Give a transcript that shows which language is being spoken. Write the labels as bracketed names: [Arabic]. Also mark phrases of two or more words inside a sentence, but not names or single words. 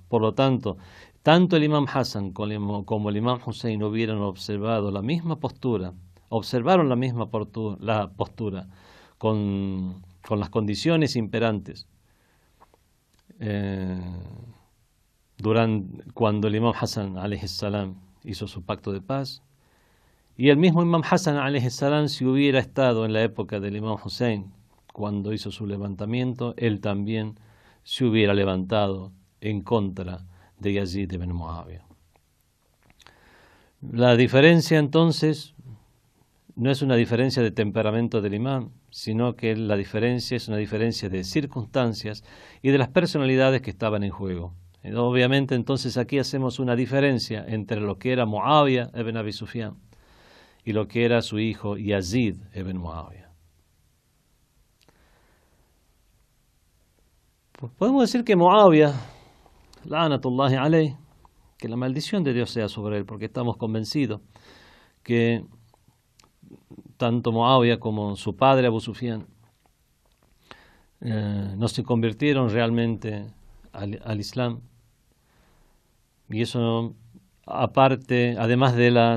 [Spanish] Por lo tanto, tanto el imam Hassan como el imam Hussein hubieran observaron la misma postura con las condiciones imperantes cuando el imam Hassan [Arabic] عليه السلام [Spanish] hizo su pacto de paz, y el mismo imam Hassan [Arabic] عليه السلام, [Spanish] si hubiera estado en la época del imam Hussein cuando hizo su levantamiento, él también se hubiera levantado en contra de Yazid ibn Muawiyah. La diferencia entonces no es una diferencia de temperamento del imam, sino que la diferencia es una diferencia de circunstancias y de las personalidades que estaban en juego. Obviamente entonces aquí hacemos una diferencia entre lo que era Muawiyah ibn Abi Sufyan y lo que era su hijo Yazid ibn Muawiyah. Podemos decir que Muawiyah, [Arabic] لعنة الله عليه, [Spanish] que la maldición de Dios sea sobre él, porque estamos convencidos que tanto Muawiyah como su padre Abu Sufyan no se convirtieron realmente al Islam, y eso aparte, además de